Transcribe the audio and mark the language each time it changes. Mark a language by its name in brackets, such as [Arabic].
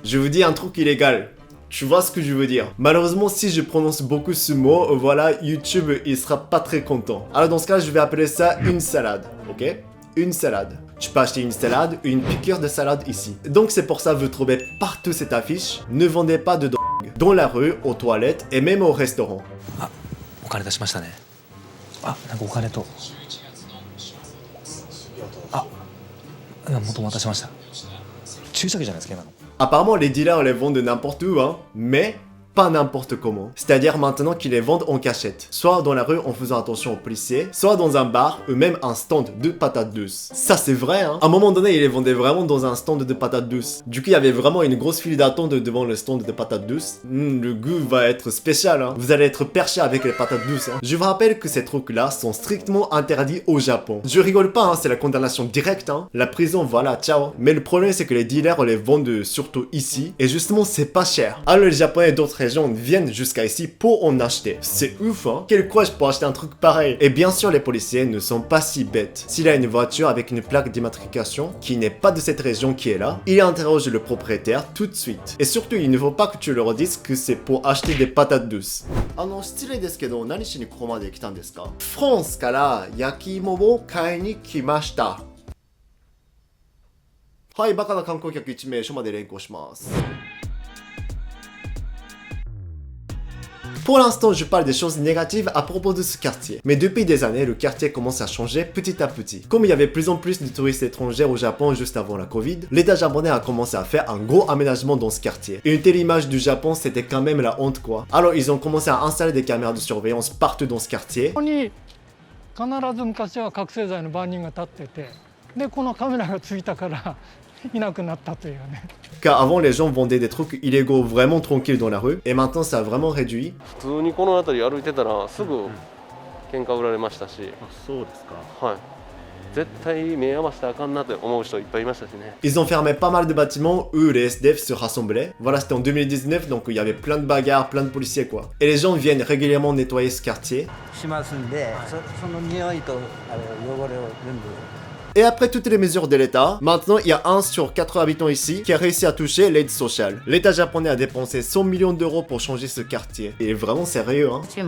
[French] Je vous dis un truc illégal. Tu vois ce que je veux dire? Malheureusement, si je prononce beaucoup ce mot, voilà, YouTube, il sera pas très content. Alors dans ce cas, je vais appeler ça une salade, ok? Une salade. Tu peux acheter une salade ou une piqûre de salade ici. Donc c'est pour ça que vous trouvez partout cette affiche. Ne vendez pas de drogue. Dans la rue, aux toilettes et même au restaurant. [Japanese] Ah, お金出しましたね。あ、なんかお金と。あ、元も渡しました。注射器じゃないですか今の。 [French] Apparemment, les dealers les vendent n'importe où, hein, mais pas n'importe comment. C'est-à-dire maintenant qu'ils les vendent en cachette. Soit dans la rue en faisant attention aux policiers, soit dans un bar ou même un stand de patates douces. Ça c'est vrai, hein. À un moment donné, ils les vendaient vraiment dans un stand de patates douces. Du coup, il y avait vraiment une grosse file d'attente devant le stand de patates douces. Le goût va être spécial, hein. Vous allez être perché avec les patates douces, hein. Je vous rappelle que ces trucs-là sont strictement interdits au Japon. Je rigole pas, hein, c'est la condamnation directe, hein. La prison, voilà, ciao. Mais le problème, c'est que les dealers les vendent surtout ici. Et justement, c'est pas cher. Alors les Japonais d'autres région viennent jusqu'à ici pour en acheter. C'est ouf, hein? Quel courage pour acheter un truc pareil. Et bien sûr, les policiers ne sont pas si bêtes. S'il a une voiture avec une plaque d'immatriculation qui n'est pas de cette région qui est là, il interroge le propriétaire tout de suite. Et surtout, il ne faut pas que tu leur dises que c'est pour acheter des patates douces. [Japanese] 失礼ですけど、何しにここまで来たんですか？フランスから焼き芋を買いに来ました。はい、バカな観光客1名署まで連行します。 [French] Pour l'instant, je parle des choses négatives à propos de ce quartier. Mais depuis des années, le quartier commence à changer petit à petit. Comme il y avait plus en plus de touristes étrangers au Japon juste avant la Covid, l'État japonais a commencé à faire un gros aménagement dans ce quartier. Et une telle image du Japon, c'était quand même la honte quoi. Alors ils ont commencé à installer des caméras de surveillance partout dans ce quartier. [Japanese] 必ず昔は覚醒剤の番人が立ってて、でこのカメラがついたからいなくなったというね。 [French] Car avant les gens vendaient des trucs illégaux vraiment tranquilles dans la rue et maintenant ça a vraiment réduit. [Japanese] 普通にこの辺り歩いてたらすぐ喧嘩売られましたし、そうですか。はい。絶対目合わせたらあかんなって思う人いっぱいいましたしね。 [French] Ils ont fermé pas mal de bâtiments où les SDF se rassemblaient. Voilà, c'était en 2019 donc il y avait plein de bagarres, plein de policiers quoi. Et les gens viennent régulièrement nettoyer ce quartier. [Japanese] しますんで、その匂いと汚れを全部。 [French] Et après toutes les mesures de l'État, maintenant il y a 1 sur 4 habitants ici qui a réussi à toucher l'aide sociale. L'État japonais a dépensé 100 millions d'euros pour changer ce quartier. Et vraiment sérieux hein.